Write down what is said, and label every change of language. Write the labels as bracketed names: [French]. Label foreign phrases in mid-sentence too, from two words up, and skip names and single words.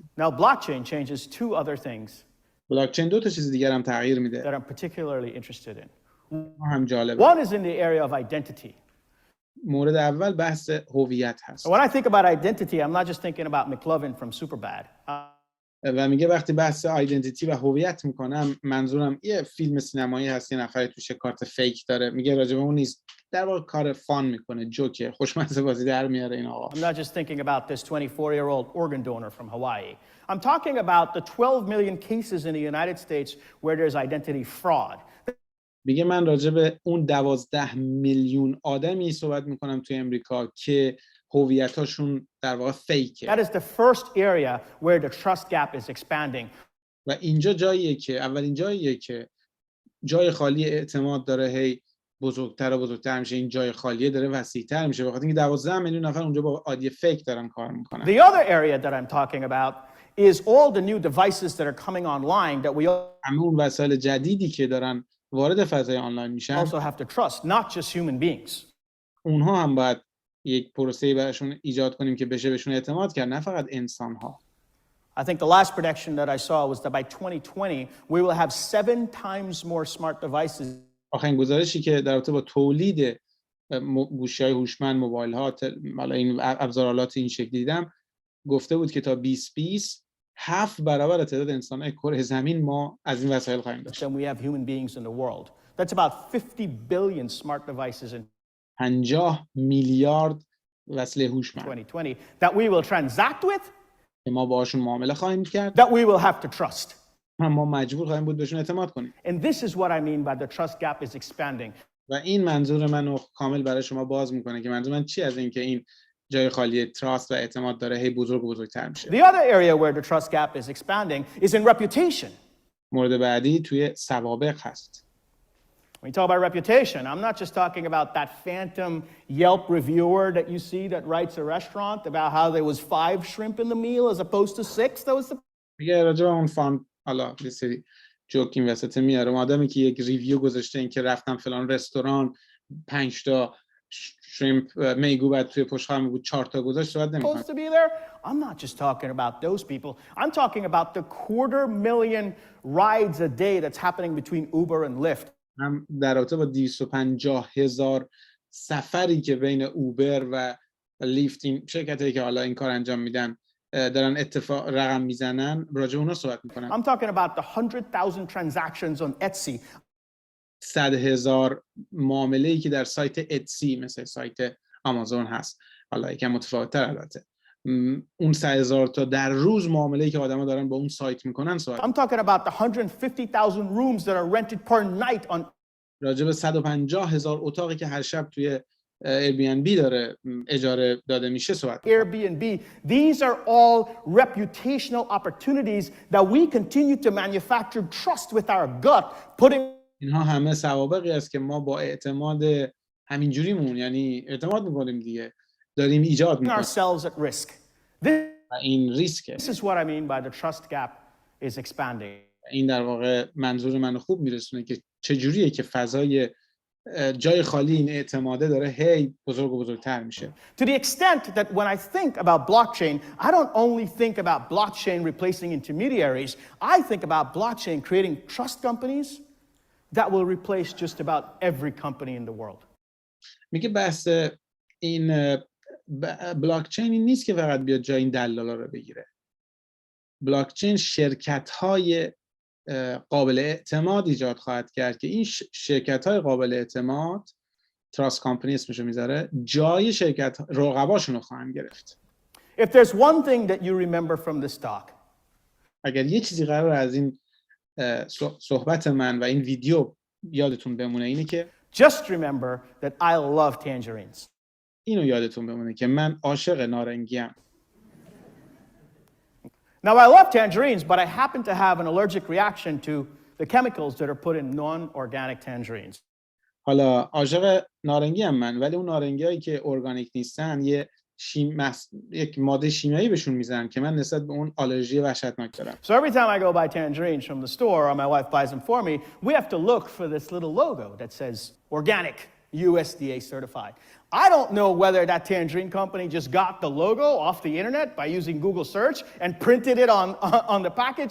[English] Now blockchain changes two other things [Persian] بلاکچین دو تا چیز دیگر هم تغییر میده. [English] that I'm particularly interested in. [Persian] هم جالبه. [English] One is in the area of identity. [Persian] مورد اول بحث هویت هست. [English] When I think about identity, I'm not just thinking about McLovin from Superbad. [Persian] و میگه وقتی بحث آیدنتیتی و هویت میکنم منظورم یه فیلم سینمایی هست یه نفری توش کارت فیک داره، میگه راجع به اون نیست، در واقع کار فان میکنه، جوکه، خوشمزه بازی در میاره این آقا. [English] I'm not just thinking about this 24-year-old organ donor from Hawaii. I'm talking about the 12 million cases in the United States where there's identity fraud. [Persian] میگه من راجع به اون 12 میلیون آدمی صحبت میکنم توی امریکا که هویتاشون در واقع فیکه. [English] That is the first area where the trust gap is expanding. [Persian] و اینجا جاییه که اولین جاییه که جای خالی اعتماد داره هی بزرگتر و بزرگتر میشه، این جای خالیه داره وسیع‌تر میشه بخاطر اینکه 12 میلیون نفر اونجا با آیدی فیک دارن کار میکنن. [English] The other area that I'm talking about is all the new devices that are coming online that we [Persian] همه اون وسایل جدیدی که دارن وارد فضای آنلاین میشن [English] also have to trust, not just human beings. [Persian] اونها هم باید یک پروسه‌ای براشون ایجاد کنیم که بشه بهشون اعتماد کرد، نه فقط انسان‌ها. [English] I think the last prediction that I saw was that by 2020 we will have 7 times more smart devices. [Persian] آخرین گزارشی که در رابطه با تولید گوشی‌های هوشمند، موبایل‌ها، حالا این ابزارالات این شکلی دیدم، گفته بود که تا 2020 7 برابر تعداد انسان‌های کره زمین ما از این وسایل خواهیم داشت. [English] Then we have human beings in the world. That's about 50 billion smart devices in [Persian] 50 میلیارد وسیله هوشمند [English] 2020 that we will transact with, [Persian] که ما باهاشون معامله خواهیم کرد [English] that we will have to trust. [Persian] و ما مجبور خواهیم بود بهشون اعتماد کنیم. [English] And this is what I mean by the trust gap is expanding. [Persian] و این منظور منو کامل برای شما باز میکنه که منظور من چی از این که این جای خالی تراست و اعتماد داره هی بزرگ و بزرگتر میشه. [English] The other area where the trust gap is expanding is in reputation. [Persian] مورد بعدی توی سوابق هست. [English] When you talk about reputation, I'm not just talking about that phantom Yelp reviewer that you see that writes a restaurant about how there was 5 shrimp in the meal as opposed to 6. That was the [Persian] میگه راجع به اون فان حالا یه سری جوک این وسط میاره. آدمی که یک ریویو گذاشته این که رفتم فلان رستوران 5 تا شریمپ میگو بعد توی پشت خانم بود 4 تا گذاشت صحبت نمی‌کنه. [English] supposed to be there. I'm not just talking about those people. I'm talking about the 250,000 rides a day that's happening between Uber and Lyft. [Persian] هم در رابطه با 250,000 سفری که بین اوبر و لیفت این شرکتایی که حالا این کار انجام میدن دارن اتفاق رقم میزنن راجع به اونا صحبت میکنن. [English] I'm talking about the 100,000 transactions on Etsy. [Persian] 100,000 معامله‌ای که در سایت اتسی مثل سایت آمازون هست. حالا یکم متفاوت‌تر البته. اون 100,000 تا در روز معامله‌ای که آدما دارن با اون سایت میکنن صحبت. [English] I'm talking about the 150,000 rooms that are rented per night on [Persian] راجع به 150,000 اتاقی که هر شب توی Airbnb داره اجاره داده میشه صحبت. [English] Airbnb. These are all reputational opportunities that we continue to manufacture trust with our gut, putting [Persian] اینها همه سوابقی است که ما با اعتماد همینجوریمون یعنی اعتماد میکنیم دیگه داریم ایجاد میکنیم [English] ourselves at risk. [Persian] و این ریسکه. [English] This is what I mean by the trust gap is expanding. [Persian] این در واقع منظور منو خوب میرسونه که چجوریه که فضای جای خالی این اعتماده داره هی بزرگ و بزرگتر میشه. [English] To the extent that when I think about blockchain, I don't only think about blockchain replacing intermediaries, I think about blockchain creating trust companies that will replace just about every company in the world. [Persian] میگه بحث این بلاکچین این نیست که فقط بیاد جای این دلالا رو بگیره. بلاکچین شرکت‌های قابل اعتماد ایجاد خواهد کرد که این شرکت‌های قابل اعتماد [English] trust company [Persian] اسمشو میذاره جای شرکت رقباشون رو خواهند گرفت. [English] If there's one thing that you remember from this talk, [Persian] اگر یه چیزی قرار از این صحبت من و این ویدیو یادتون بمونه اینه که [English] just remember that I love tangerines. [Persian] اینو یادتون بمونه که من عاشق نارنگیم. [English] Now, I love tangerines, but I happen to have an allergic reaction to the chemicals that are put in non-organic tangerines. [Persian] حالا عاشق نارنگیم من ولی اون نارنگیایی که ارگانیک نیستن یک ماده شیمیایی بهشون میزنن که من نسبت به اون آلرژی وحشتناک دارم. [English] So every time I go buy tangerines from the store or my wife buys them for me, we have to look for this little logo that says organic, USDA certified. I don't know whether that tangerine company just got the logo off the internet by using Google search and printed it on the package.